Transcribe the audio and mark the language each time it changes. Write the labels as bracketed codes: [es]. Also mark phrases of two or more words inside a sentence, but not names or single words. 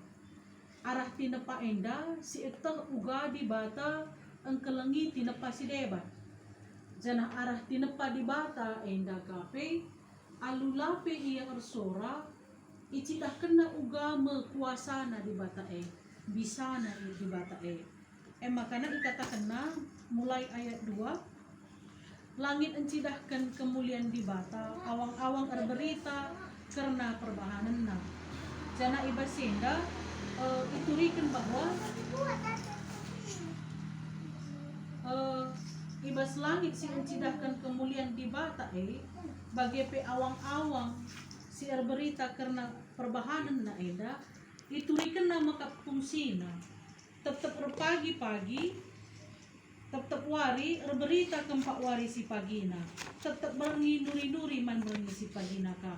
[btx] Arah tinepa enda si etang uga di bata engkelengi tinepa si debat. Jana arah tinepa di bata enda kape alulape ia ersora icidahkan na uga mekuasana di bata bisa na di bata [id] makanya dikatakan [btx] na [id] mulai ayat [btx] 2 langit encidahkan kemuliaan di bata awang-awang berita karena perbahanan na. Jana ibasenda iturikan bahwa ibas langit si encidahkan kemuliaan di bata bagepe awang-awang si berita karena perbahanan na eda iturikan nama kapungsina tetap pagi-pagi tetap wari berita kempak wari si pagina tetap berngi-nuri-nuri man berngi si pagina ka.